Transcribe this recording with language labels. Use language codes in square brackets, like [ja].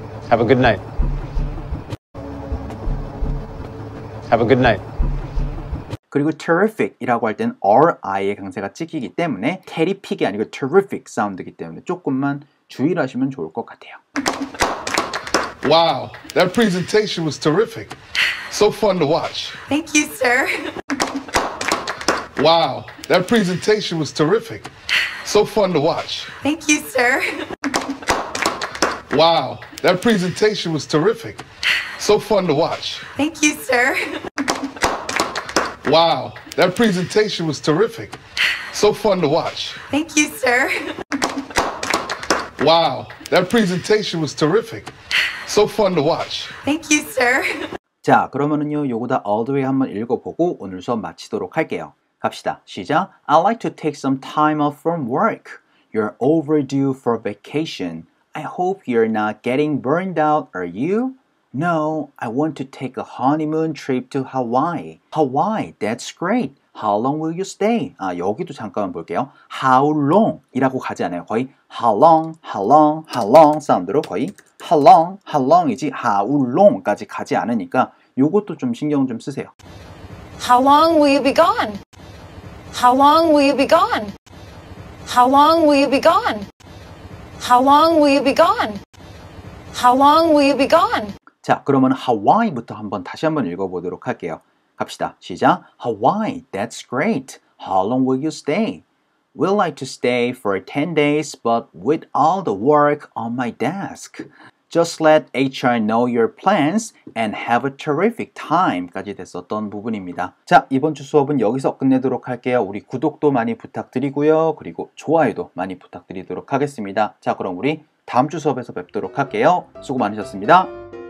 [en] Have a good night. Have a good night. [ko] 그리고 terrific 이라고 할 때는 RI의 강세가 찍히기 때문에 terrific이 아니고 terrific 사운드이기 때문에 조금만 주의를 하시면 좋을 것 같아요. [en] Wow, that presentation was terrific. So fun to watch. Thank you, sir. Wow, that presentation was terrific. So fun to watch. Thank you, sir. Wow, that presentation was terrific. So fun to watch. Thank you, sir. Wow, that presentation was terrific. So fun to watch. Thank you, sir. Wow, that presentation was terrific. So fun to watch. Thank you, sir. [ko] 자, 그러면은요, 요거 다 [en] all the way [ko] 한번 읽어보고 오늘 수업 마치도록 할게요. 갑시다. 시작. [en] I'd like to take some time off from work. You're overdue for vacation. I hope you're not getting burned out, are you? No, I want to take a honeymoon trip to Hawaii. Hawaii, that's great. How long will you stay? [ko] 여기도 잠깐만 볼게요. How long 이라고 가지 않아요. 거의 how long, how long, how long 사운드로 거의 how long이지 how long까지 가지 않으니까 요것도 좀 신경 좀 쓰세요. [en] How long will you be gone? How long will you be gone? How long will you be gone? How long will you be gone? How long will you be gone? [ko] 자, 그러면 Hawaii부터 다시 한번 읽어보도록 할게요. 갑시다. 시작. [en] Hawaii, that's great. How long will you stay? We'd like to stay for 10 days, but with all the work on my desk. Just let HR know your plans and have a terrific time [ko] 까지 됐었던 부분입니다. 자, 이번 주 수업은 여기서 끝내도록 할게요. 우리 구독도 많이 부탁드리고요. 그리고 좋아요도 많이 부탁드리도록 하겠습니다. 자, 그럼 우리 다음 주 수업에서 뵙도록 할게요. 수고 많으셨습니다.